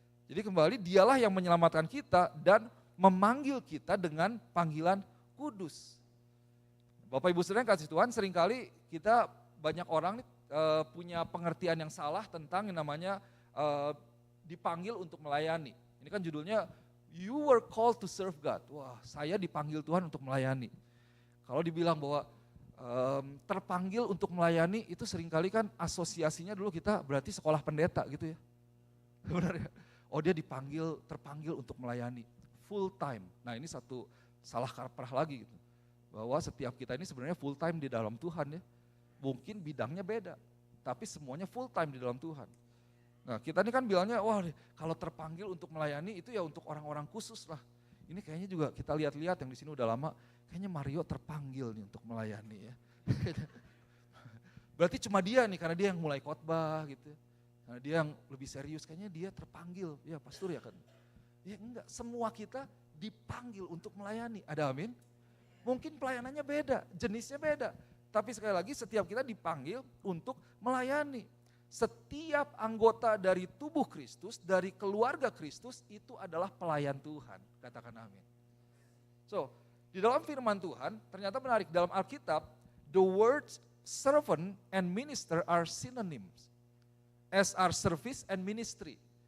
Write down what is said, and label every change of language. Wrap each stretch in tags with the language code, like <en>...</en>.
<id>Jadi kembali Dialah yang menyelamatkan kita dan memanggil kita dengan panggilan kudus. Bapak Ibu Saudara yang kasih Tuhan, seringkali kita banyak orang punya pengertian yang salah tentang yang namanya dipanggil untuk melayani. Ini kan judulnya</id> <en>You were called to serve God.</en> <id>Wah, saya dipanggil Tuhan untuk melayani. Kalau dibilang bahwa terpanggil untuk melayani, itu seringkali kan asosiasinya dulu kita berarti sekolah pendeta gitu ya. Benar ya? Oh dia terpanggil untuk melayani full time. Nah ini satu salah kaprah lagi gitu. Bahwa setiap kita ini sebenarnya full time di dalam Tuhan ya. Mungkin bidangnya beda, tapi semuanya full time di dalam Tuhan. Nah kita ini kan bilangnya, wah kalau terpanggil untuk melayani itu ya untuk orang-orang khusus lah. Ini kayaknya juga kita lihat-lihat yang di sini udah lama, kayaknya Mario terpanggil nih untuk melayani ya. Berarti cuma dia nih, karena dia yang mulai khotbah gitu. Karena dia yang lebih serius, kayaknya dia terpanggil, ya pastor ya kan. Ya enggak, semua kita dipanggil untuk melayani, ada amin? Mungkin pelayanannya beda, jenisnya beda. Tapi sekali lagi setiap kita dipanggil untuk melayani. Setiap anggota dari tubuh Kristus, dari keluarga Kristus itu adalah pelayan Tuhan. Katakan amin. So, di dalam firman Tuhan ternyata menarik. Dalam Alkitab,</id> <en>the words servant and minister are synonyms. As are service and ministry.</en>